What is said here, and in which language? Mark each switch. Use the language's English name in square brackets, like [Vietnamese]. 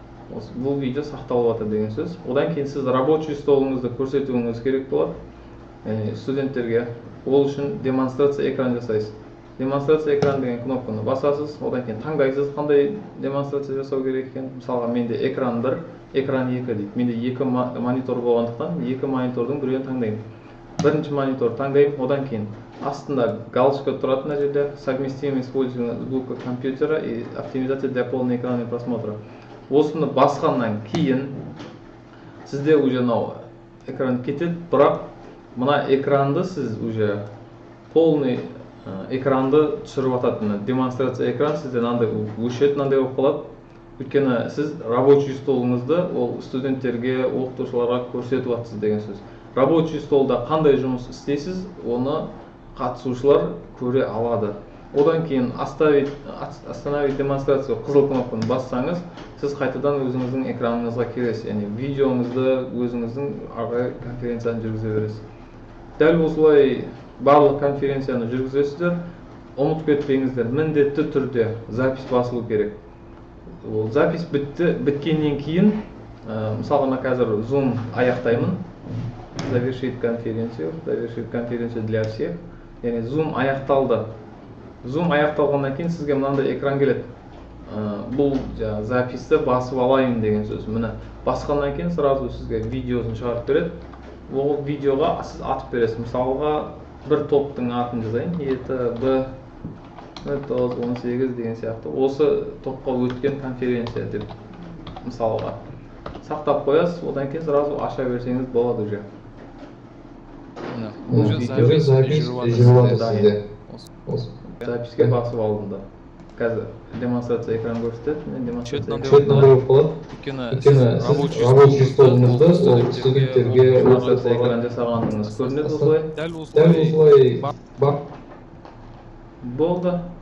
[Kazakh] Бұл видео сақталып жатыр деген сөз. Одан кейін сіз рабочий столыңызды көрсетуіңіз керек болады студенттерге. Ол үшін демонстрация экран жасайсыз. Демонстрация экран деген кнопканы басасыз. Одан кейін таңдайсыз қандай демонстрация жасау керек екен. Мысалға менде экран 1, экран 2 дейді. Менде 2 монитор болғандықтан 2 монитордың біреуін таңдаймын. Бірінші монитор таңдаймын, одан кейін астында галочка тұрады мына жерде [Russian] совместимое использование звука компьютера и оптимизация для полного экранного просмотра. [Kazakh] Осыны басқаннан кейін сізде уже экран кетеді, бірақ мына экранды сіз уже полный экранды түсіріп атады. Демонстрация экран сізде мынандай өшеді, мынандай болып қалады. Өйткені сіз рабочий столыңызды ол студенттерге, оқытушыларға көрсетіп жатсыз деген сөз. Рабочий столда қандай жұмыс істейсіз, оны қатысушылар көре алады. Одан кейін [Russian] остановить демонстрацию [Kazakh] қызыл кнопканы бассаңыз, сіз қайтадан өзіңіздің экраныңызға келесіз, яғни видеоңызды өзіңіздің ары конференцияны жүргізе бересіз. Дәл осылай барлық конференцияны жүргізесіздер. Ұмытып кетпеңіздер, міндетті түрде запись басылу керек. Ол запись біткеннен кейін, мысалға мен қазір Zoom аяқтаймын. [Russian] Завершить конференцию для всех. [Kazakh] Яғни Zoom аяқталды. Zoom аяқталғаннан кейін сізге мынандай экран келеді. Бұл записті басып алайын деген сөз. Міне басқаннан кейін сразу сізге видеосын шығарып береді. Ол видеоға сіз атып бересіз. Мысалға бір топтың атын жазайын. ETB 918 деген сияқты. Осы топқа өткен конференция деп мысалға сақтап қоясыз. Одан кейін сразу аша берсеңіз болады уже. [Russian] Уже запись режиссированы. [Kazakh] Записке басып алдым да. Қазір демонстрация экран көрсетеді. Мен демонстрация болады. Өйткені сіз рабочий столыңызды студенттерге демонстрация экран жасағаныңыз көрінеді осылай. Дәл осылай болды.